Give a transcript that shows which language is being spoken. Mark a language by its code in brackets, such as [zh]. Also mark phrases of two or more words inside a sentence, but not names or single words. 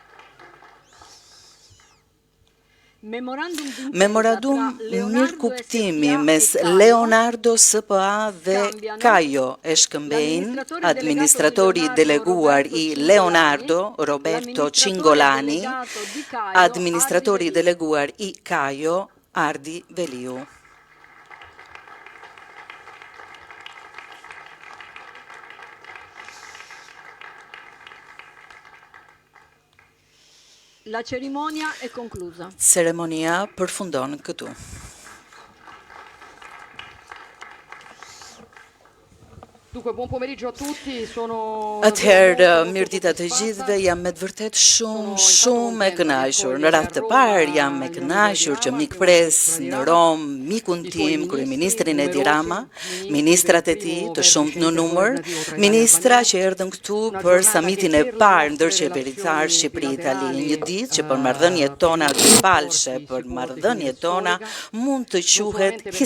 [sq] Memorandum mirëkuptimi mes Leonardo SPA dhe Kajo e shkëmbejnë administratori deleguar i Leonardo Roberto Cingolani, administratori deleguar i Kajo Ardi Veliu. [it] La cerimonia è conclusa. [sq] Ceremonia përfundon këtu. [it] Dunque, buon pomeriggio a tutti, sono... [sq] Atëherë, mirëdita të gjithëve, jam me të vërtet shumë e kënaqur. Në radhë të parë jam e kënaqur që mik pres në Rom, mikun tim, kryeministrin Edi Rama, ministrat e tij, të shumt në numër, ministra që erdhën këtu për samitin e parë ndërqeveritar Shqipëri-Itali, një ditë që për marrëdhëniet tona të palshe, për marrëdhëniet tona mund të quhet historike.